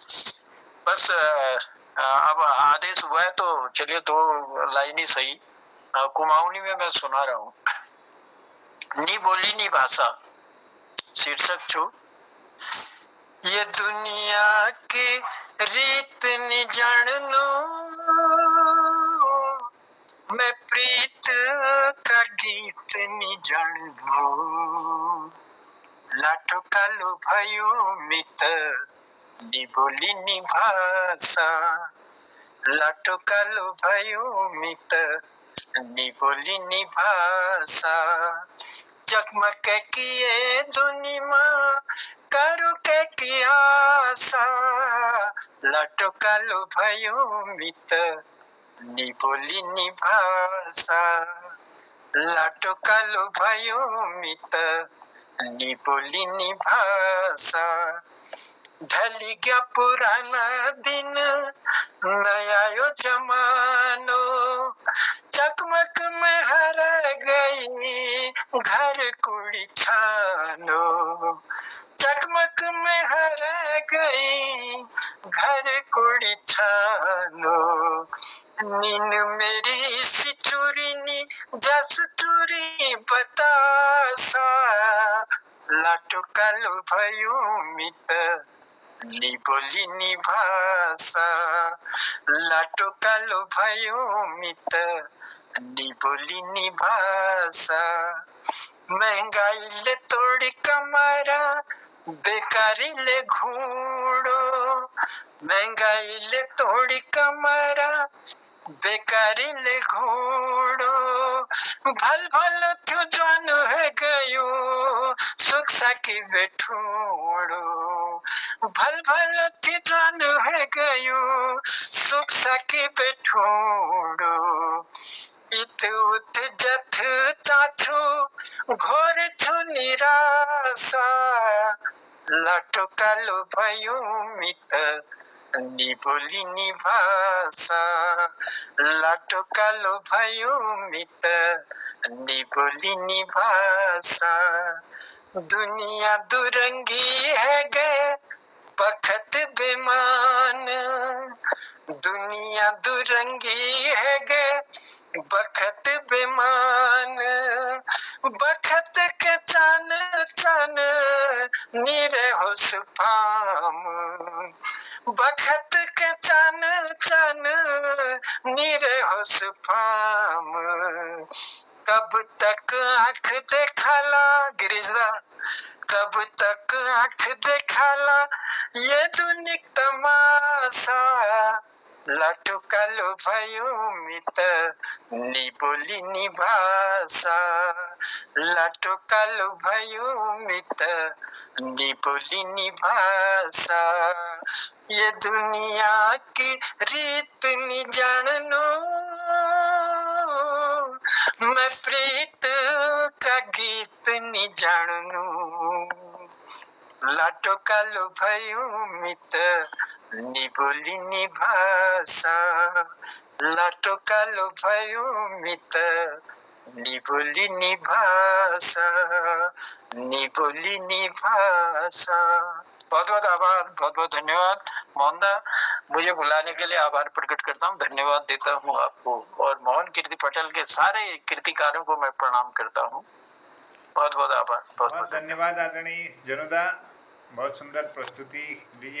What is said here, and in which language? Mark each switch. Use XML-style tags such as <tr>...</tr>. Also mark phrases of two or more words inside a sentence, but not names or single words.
<hi>बस अब आदेश हुआ है तो चलिए 2 लाइन ही सही कुमाऊनी में मैं सुना रहा हूँ।</hi> <kfy>नी बोली नी भाषा शीर्षक छू। ये दुनिया की रीत नी जाननो, मैं प्रीत का गीत नी जाननो। लाठो कालो भयो मित नी बोली नी भाषा। लाठो कालो भयो मित नी बोली नी भाषा। जगमग किए दुनिमा करो के की आशा। लाटो कालो भयो मित नी बोली नी भाषा। लाटो कालो भयो मित नी बोली नी भाषा। ढली गया पुराना दिन नया यो जमानो। चकमक में हर गई घर कुड़ी छानो। चकमक में हर गई घर कुड़ी छानो। नीन मेरी सिचुरी नी जस चुरी बतासा। लाटो कालो भयो मित नी बोली नी भाषा। लाटो कालो भयो मित नी बोली नी भाषा। महंगाई ले तोड़ी कमारा बेकारी ले घूड़ो। महंगाई ले तोड़ी कमारा बेकारी ले घूड़ो। भल भल क्यों जान है गयो सुख सकी बेठूड़ो। भल भल क्यों जान है गयो सुख सकी बेठूड़ो। इत उत जथ चाथो घोर छु निराशा। लाटो कालो भयो मित नी बोली नी भाषा। लाटो कालो भयो मित नी बोली नी भाषा। दुनिया दुरंगी है गए बखत बेमान दुनिया दुरंगी है गे बखत बेमान बखत के चन चन नीरे हो सुफाम बखत के चन चन नीरे हो सुफाम कब तक आंख देखला गिरिजा कब तक आंख देखला ये दुनिक तमाशा लाटो कालो भयो मित नि बोली नि भाषा लाटो कालो भयो मित नि बोली नि भाषा ये दुनिया की रीत नि जाननो मैं प्रीत का गीत नि जानू लाटो कालो भयो मित नि बोली नि भाषा लाटो कालो भयो मित नि बोली नि भाषा नि बोली नि भाषा।</kfy> <hi>बहुत बहुत आभार, बहुत बहुत धन्यवाद मोहनदा। मुझे बुलाने के लिए आभार प्रकट करता हूँ, धन्यवाद देता हूँ आपको और मोहन कीर्ति पटेल के सारे कीर्तिकारों को मैं प्रणाम करता हूँ। बहुत बहुत आभार, बहुत बहुत धन्यवाद आदरणीय जनुदा, बहुत सुंदर प्रस्तुति दीजिए।</hi>